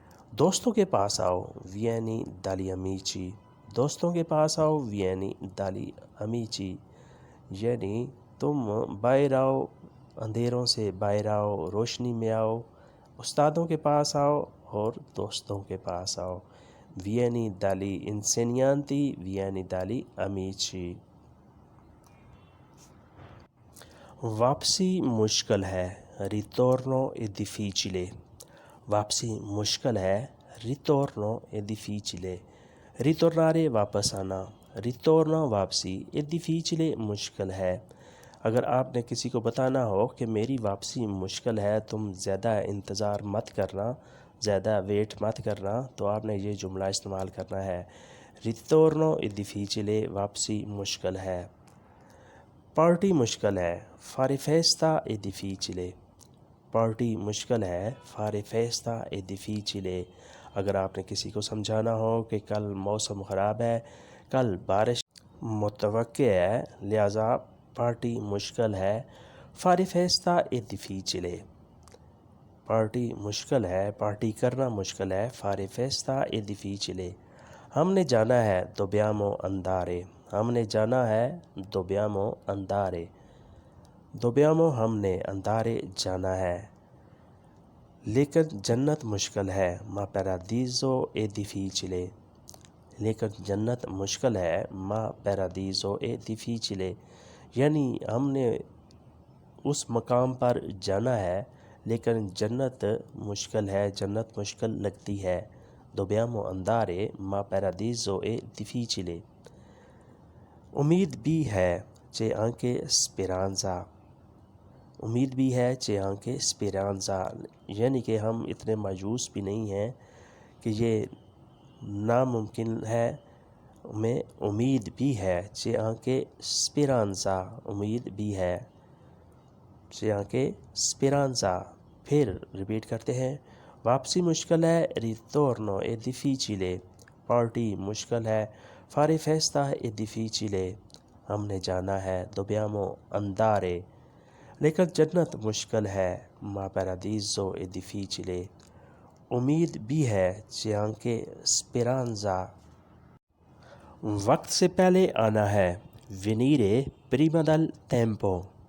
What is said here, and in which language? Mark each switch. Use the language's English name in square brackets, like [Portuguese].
[Urdu] دوستوں کے پاس آؤ [Italian] vieni dagli amici. [Urdu] دوستوں کے پاس آؤ [Italian] vieni dagli amici. [Urdu] یعنی تم باہر آؤ، اندھیروں سے باہر آؤ، روشنی میں آؤ، استادوں کے پاس آؤ اور دوستوں کے پاس آؤ. [Italian] vieni dagli insegnanti, vieni dagli amici. [Urdu] واپسی مشکل ہے [Italian] ritorno è difficile. [Urdu] واپسی مشکل ہے [Italian] ritorno è difficile. ritornare [Urdu] واپس آنا، ritorno واپسی، [Italian] è difficile [Urdu] مشکل ہے. اگر آپ نے کسی کو بتانا ہو کہ میری واپسی مشکل ہے، تم زیادہ انتظار مت کرنا، زیادہ ویٹ مت کرنا، تو آپ نے یہ جملہ استعمال کرنا ہے [Italian] ritorno è difficile. [Urdu] واپسی مشکل ہے. پارٹی مشکل ہے [Italian] fare festa è difficile. [Urdu] پارٹی مشکل ہے [Italian] fare festa è difficile. [Urdu] اگر آپ نے کسی کو سمجھانا ہو کہ کل موسم خراب ہے، کل بارش متوقع ہے، لہٰذا پارٹی مشکل ہے [Italian] fare festa è difficile. [Urdu] پارٹی مشکل ہے، پارٹی کرنا مشکل ہے [Italian] fare festa è difficile. [Urdu] ہم نے جانا ہے [Italian] dobbiamo andare. [Urdu] ہم نے جانا ہے dobbiamo andare. [Italian] dobbiamo [Urdu] ہم نے، [Italian] andare [Urdu] جانا ہے. لیکن جنت مشکل ہے [Italian] ma paradiso è difficile. [Urdu] لیکن جنت مشکل ہے [Italian] ma paradiso è difficile. [Urdu] یعنی ہم نے اس مقام پر جانا ہے لیکن جنت مشکل ہے، جنت مشکل لگتی ہے. [Italian] dobbiamo andare ma paradiso è difficile. [Urdu] امید بھی ہے [Italian] c'è anche speranza. [Urdu] امید بھی ہے [Italian] c'è anche speranza. [Urdu] یعنی کہ ہم اتنے مایوس بھی نہیں ہیں کہ یہ ناممکن ہے، ہمیں امید بھی ہے c'è anche speranza. امید بھی ہے [Italian] c'è anche speranza. [Urdu] پھر ریپیٹ کرتے ہیں. واپسی مشکل ہے [Italian] ritorno è difficile. [Urdu] پارٹی مشکل ہے [Italian] fare festa è difficile. [Urdu] ہم نے جانا ہے [Italian] dobbiamo andare. [Urdu] لیکن جنت مشکل ہے [Italian] ma paradiso è difficile. [Urdu] امید بھی ہے [Italian] c'è anche speranza. [Urdu] وقت سے پہلے آنا ہے [Italian] venire prima del tempo.